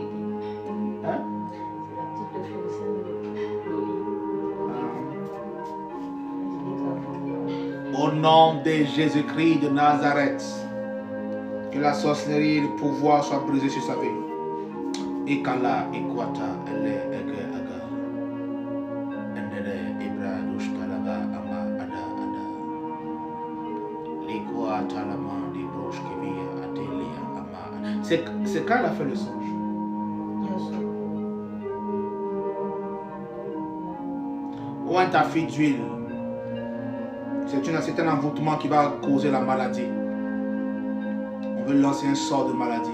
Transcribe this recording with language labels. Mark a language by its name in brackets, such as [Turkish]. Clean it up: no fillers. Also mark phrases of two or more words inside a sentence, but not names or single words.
[French] Hein? C'est la petite de Lori. Au nom de Jésus-Christ de Nazareth. Que la sorcellerie et le pouvoir soient brisés sur sa vie. Ikala, Ikwata, Ele, Ege, Aga. Endere, Ibra, Dushkalaga, Ama, Ada, Ada. Likwata, Lama, Libroshkevia, Adelia, Ama. C'est quand elle a fait le songe? Bien sûr. Ou un taffy d'huile. C'est un envoûtement qui va causer la maladie. On veut lancer un sort de maladie.